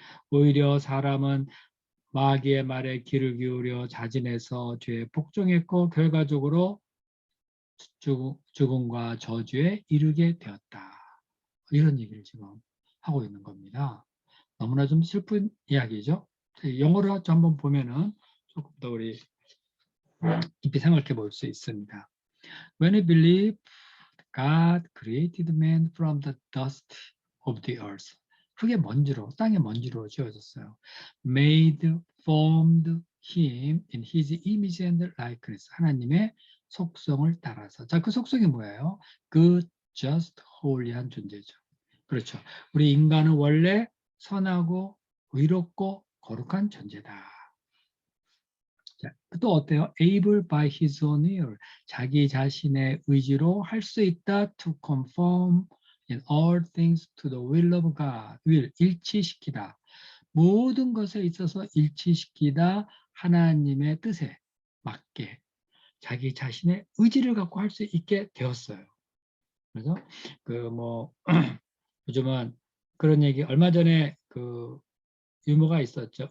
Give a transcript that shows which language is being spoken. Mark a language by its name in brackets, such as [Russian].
[Korean] 오히려 사람은 마귀의 말에 귀를 기울여 자진해서 죄에 복종했고 결과적으로 죽음과 저주에 이르게 되었다. 이런 얘기를 지금 하고 있는 겁니다. 너무나 좀 슬픈 이야기죠. 영어로 한번 보면은 조금 더 우리 깊이 생각해 볼 수 있습니다. [English] When we believe God created man from the dust of the earth. [Korean] 흙의 먼지로, 땅의 먼지로 지어졌어요. [English] Made, formed him in his image and likeness. [Korean] 하나님의 속성을 따라서. 자, 그 속성이 뭐예요? [English] good, just, holy한 [Korean] 존재죠. 그렇죠. 우리 인간은 원래 선하고 의롭고 거룩한 존재다. 자, 또 어때요? [English] able by his own will. [Korean] 자기 자신의 의지로 할 수 있다. [English] to conform in all things to the will of God. [Korean] will, 일치시키다. 모든 것에 있어서 일치시키다. 하나님의 뜻에 맞게 자기 자신의 의지를 갖고 할 수 있게 되었어요. 그래서 요즘은 그런 얘기 얼마 전에 그 유머가 있었죠.